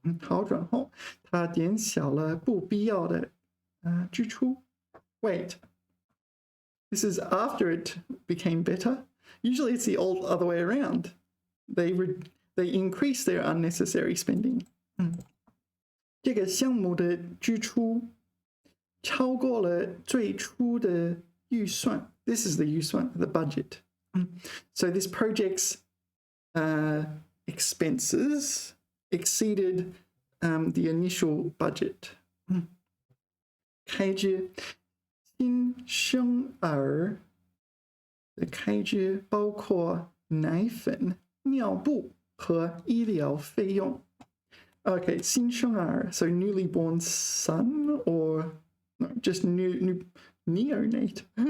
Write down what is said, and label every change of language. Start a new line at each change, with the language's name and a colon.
Chinese: 好转后，他减小了不必要的支出。
English: Wait, this is after it became better. Usually it's the other way around. They increase their unnecessary spending.
Chinese: 这个项目的支出超过了最初的预算。
English: This is the 预算 the budget. So this project's expenses exceeded the initial budget.
Chinese: 开支，新生儿的开支包括奶粉、尿布和医疗费用。
English: Okay, 新生儿, so newly born son or no, just neonate.